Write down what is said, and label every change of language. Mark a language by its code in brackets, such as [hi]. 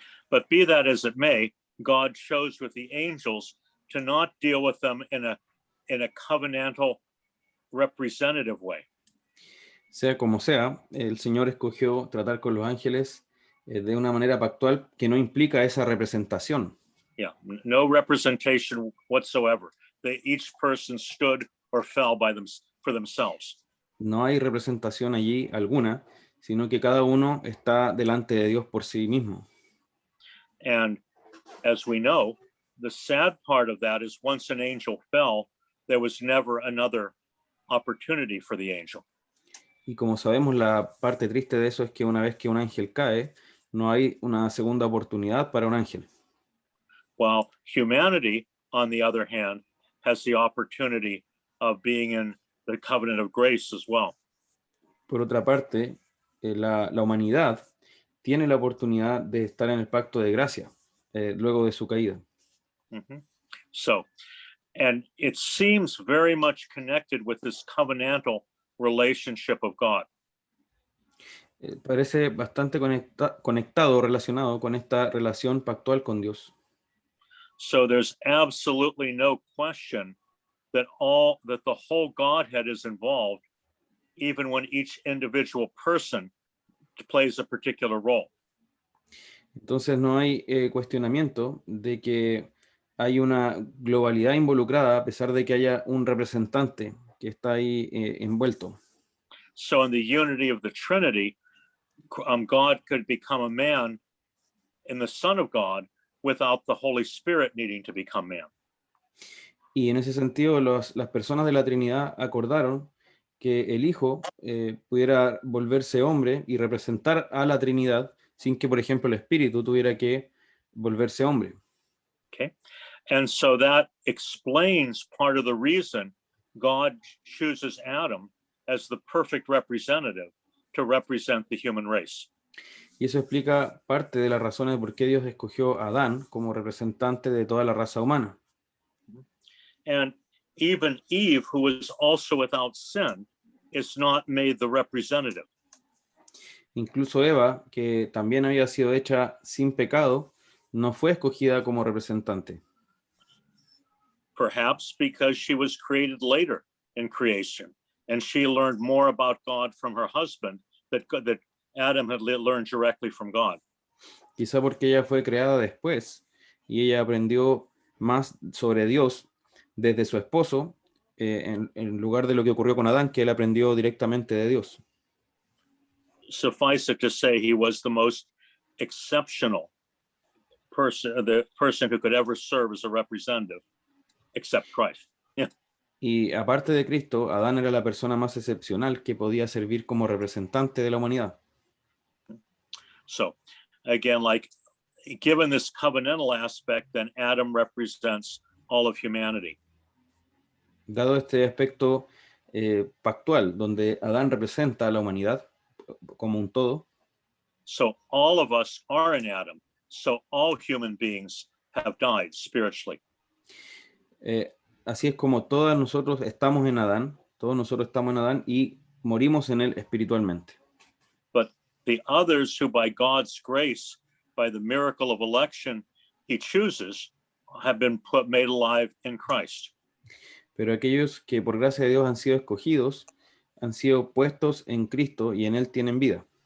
[en] But be that as it may, God chose with the angels to not deal with them in a covenantal representative way. [es] Sea como sea, el Señor escogió tratar con los ángeles de una manera pactual que no implica esa representación. [en] Yeah, no representation whatsoever. Each person stood or fell for themselves. [es] No hay representación allí alguna, sino que cada uno está delante de Dios por sí mismo. [en] And as we know, the sad part of that is once an angel fell, there was never another opportunity for the angel. [es] Y como sabemos, la parte triste de eso es que una vez que un ángel cae, no hay una segunda oportunidad para un ángel. [en] While humanity, on the other hand, has the opportunity of being in the covenant of grace as well. [es] Por otra parte, la humanidad tiene la oportunidad de estar en el pacto de gracia luego de su caída. [en] So, and it seems very much connected with this covenantal relationship of God. [es] Parece bastante conectado, relacionado con esta relación pactual con Dios. [en] So there's absolutely no question that the whole Godhead is involved, even when each individual person plays a particular role. [es] Entonces no hay cuestionamiento de que hay una globalidad involucrada a pesar de que haya un representante que está ahí envuelto. [en] So in the unity of the Trinity, God could become a man in the Son of God without the Holy Spirit needing to become man. [es] Y en ese sentido, las personas de la Trinidad acordaron que el Hijo pudiera volverse hombre y representar a la Trinidad sin que, por ejemplo, el Espíritu tuviera que volverse hombre. Okay. [en] And so that explains part of the reason God chooses Adam as the perfect representative to represent the human race. [es] Y eso explica parte de las razones de por qué Dios escogió a Adán como representante de toda la raza humana. [en] And even Eve, who was also without sin, is not made the representative. [es] Incluso Eva, que también había sido hecha sin pecado, no fue escogida como representante. [en] Perhaps because she was created later in creation, and she learned more about God from her husband that Adam had learned directly from God. [es] Quizá porque ella fue creada después y ella aprendió más sobre Dios desde su esposo, en lugar de lo que ocurrió con Adán, que él aprendió directamente de Dios. [en] Suffice it to say, he was the most exceptional person, the person who could ever serve as a representative, except Christ. Yeah. [es] Y aparte de Cristo, Adán era la persona más excepcional que podía servir como representante de la humanidad. [en] So, again, like given this covenantal aspect, then Adam represents all of humanity. [es] Dado este aspecto pactual, donde Adán representa a la humanidad como un todo, [en] So all of us are in Adam. So all human beings have died spiritually. [es] así es como todos nosotros estamos en Adán, y morimos en él espiritualmente. [en] But the others who by God's grace, by the miracle of election, he chooses, have been made alive in Christ. [es] Pero aquellos que por gracia de Dios han sido escogidos, han sido puestos en Cristo y en él tienen vida.